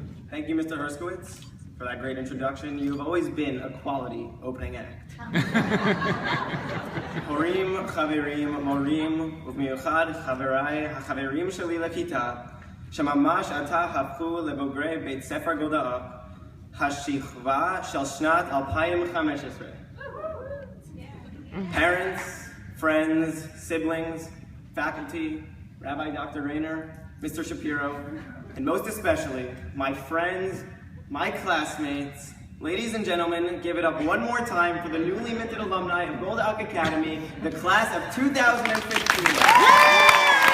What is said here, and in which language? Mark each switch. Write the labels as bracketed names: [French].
[English] Thank you, Mr. Herskowitz, for that great introduction. You've always been a quality opening act. [Hebrew] Horim, chaverim, morim, ובמיוחד חבריי, החברים שלי לכיתה, שממש עתה הפכו לבוגרי בית ספר גולדה, השכבה של שנת 2015. [English] Parents, friends, siblings, faculty, Rabbi Dr. Rayner, Mr. Shapiro, and most especially, my friends, my classmates, ladies and gentlemen, give it up one more time for the newly minted alumni of Gold Oak Academy, the class of 2015.